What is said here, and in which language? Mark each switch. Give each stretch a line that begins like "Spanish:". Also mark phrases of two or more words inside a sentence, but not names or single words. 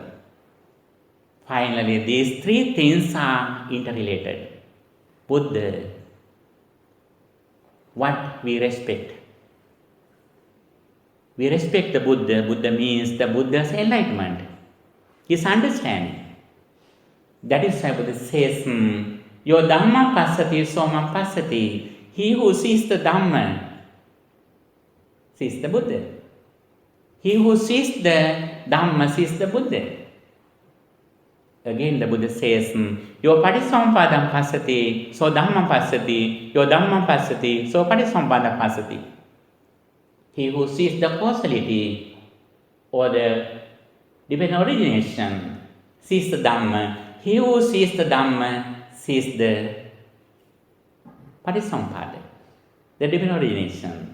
English: Finally, these three things are interrelated. Buddha, what we respect. We respect the Buddha. Buddha means the Buddha's enlightenment, his understanding. That is why Buddha says,
Pali: Yo Dhamma passati somam passati.
English: He who sees the Dhamma sees the Buddha. He who sees the Dhamma sees the Buddha. Again the Buddha says,
Pali: Yo patisampadam passati, so Dhammam passati. Yo Dhammam passati, so patisampadam passati.
English: He who sees the causality or the divine origination sees the Dhamma. He who sees the Dhamma sees the patisampada, the divine origination.